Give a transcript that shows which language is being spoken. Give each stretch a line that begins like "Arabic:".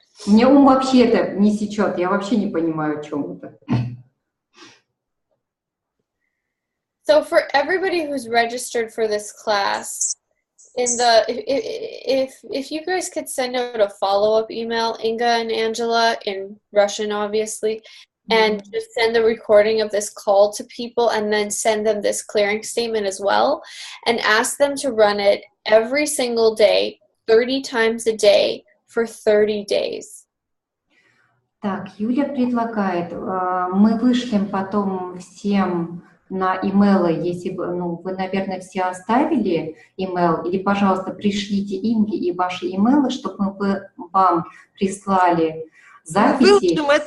Russian: Мне ум вообще это не сечет. Я вообще не понимаю, о чем это.
English: So for everybody who's registered for this class, if you guys could send out a follow-up email, Inga and Angela, in Russian obviously, and just send the recording of this call to people and then send them this clearing statement as well, and ask them to run it every single day, 30 times a day for 30 days.
Russian: Так, Юля предлагает, мы вышлем потом всем на имейлы, если вы, наверное, все оставили имейл, или, пожалуйста, пришлите Инге и ваши имейлы, чтобы мы вам прислали записи.